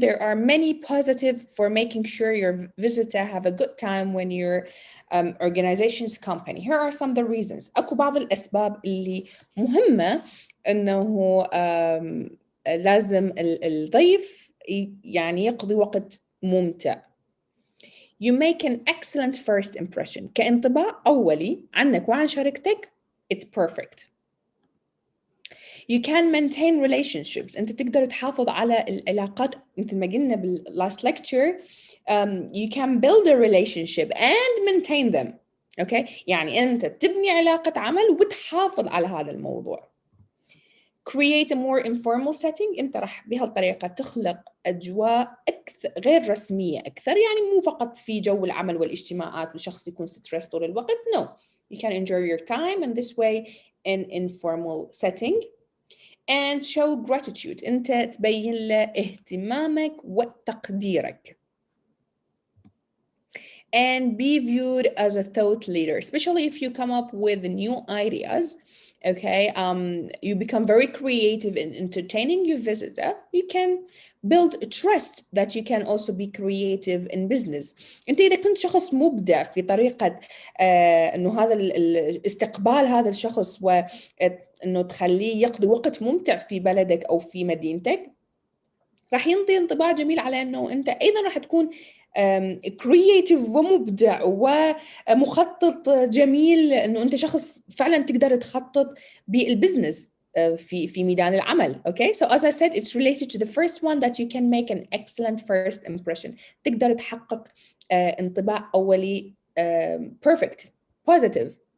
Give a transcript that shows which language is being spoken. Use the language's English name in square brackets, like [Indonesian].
[English] There are many positive for making sure your visitor have a good time when your organization's company. Here are some of the reasons. [Arabic] أكو بعض الأسباب اللي مهمة إنه لازم الضيف يعني يقضي وقت ممتع. [English] You make an excellent first impression. [Arabic] كانطباع أولي عنك وعن شركتك, [English] it's perfect. You can maintain relationships. [Arabic] أنت تقدر تحافظ على العلاقات مثل ما قلنا [English] last lecture. You can build a relationship and maintain them. Okay? [Arabic] يعني أنت تبني علاقة عمل وتحافظ على هذا الموضوع. Create a more informal setting. أنت راح بهالطريقة تخلق أجواء غير رسمية أكثر. يعني مو فقط في جو العمل والاجتماعات والشخص يكون stressed طول الوقت. [English] No. You can enjoy your time in this way in informal setting. And show gratitude. [Arabic] أنت تبين له اهتمامك وتقديرك. [English] And be viewed as a thought leader, especially if you come up with new ideas. Okay, you become very creative in entertaining your visitor. You can build a trust that you can also be creative in business. [Arabic] أنت إذا كنت شخص مبدع في طريقة إنه هذا استقبال هذا الشخص وإنه تخليه يقضي وقت ممتع في بلدك أو في مدينتك، راح ينطي انطباع جميل على إنه أنت أيضا راح تكون كرييتيف ومبدع ومخطط جميل، انه انت شخص فعلا تقدر تخطط بالبزنس في ميدان العمل. [English] Okay, so as I said, it's related to the first one that you can make an excellent first impression. [Arabic] تقدر تحقق انطباع أولي [English] perfect, positive.